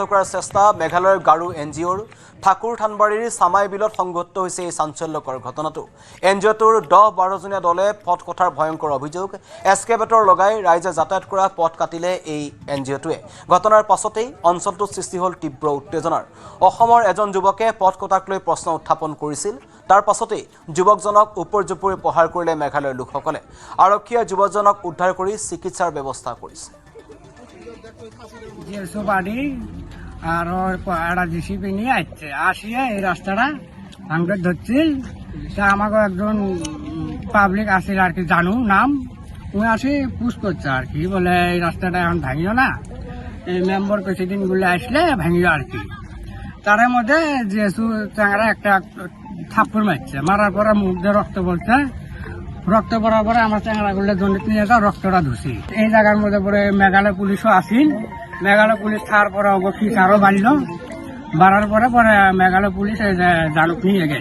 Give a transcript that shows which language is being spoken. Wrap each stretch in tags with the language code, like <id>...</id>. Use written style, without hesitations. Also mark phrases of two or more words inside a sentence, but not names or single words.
<as>কৰাৰ চেষ্টা মেঘালয়ৰ গাৰু এনজিঅ'ৰ ঠাকুৰ থানবাৰীৰ চামাই বিলত সংঘটিত হৈছে এই চাঞ্চল্যকৰ ঘটনাটো এনজিঅ'টোৰ 10-12 জনীয়া দলে পথ কটাৰ ভয়ংকৰ অভিযোগ এস্কেভেটৰ লগাই ৰাইজে যাতায়াত কৰা পথ কাটিলে এই এনজিঅ'টোৱে ঘটনাৰ পাছতেই অঞ্চলটোত সৃষ্টি হ'ল তীব্ৰ উত্তেজনাৰ অসমৰ এজন যুৱকে পথ কটাক লৈ প্ৰশ্ন উত্থাপন কৰিছিল তাৰ পাছতেই যুৱকজনক উপৰ্যুপৰি প্ৰহাৰ কৰিলে মেঘালয়ৰ লোকসকলে আৰক্ষীয়ে যুৱকজনক উদ্ধাৰ কৰি চিকিৎসাৰ ব্যৱস্থা কৰিছে</as> <bn>আর একটা জিসিপি নিয়ে আসিয়ে এই রাস্তাটা ভাঙতে ধরছিল তা আমাকে একজন পাবলিক আসছিল আর কি জানু নাম উনি আসি পুশ করছে আর কি বলে এই রাস্তাটা এখন ভাঙিও না এই মেম্বার প্রেসিডেন্ট গুলো আসলে ভাঙিও আর কি তার মধ্যে যেসু চ্যাংরা একটা থাপ্পড় মারছে মারার পরে মুখ দিয়ে রক্ত পড়ছে রক্ত পড়ার পরে আমার চ্যাংরা গুলো দণ্ডিত নিয়ে যাও রক্তটা ধুছি এই জায়গার মধ্যে পরে মেঘালয় পুলিশও আসিল মেঘালয় পুলিশ থাকার পরে অবশ্যই আরো বাড়লো বাড়ার পরে পরে মেঘালয় পুলিশ জালুক নিয়ে গেল</bn>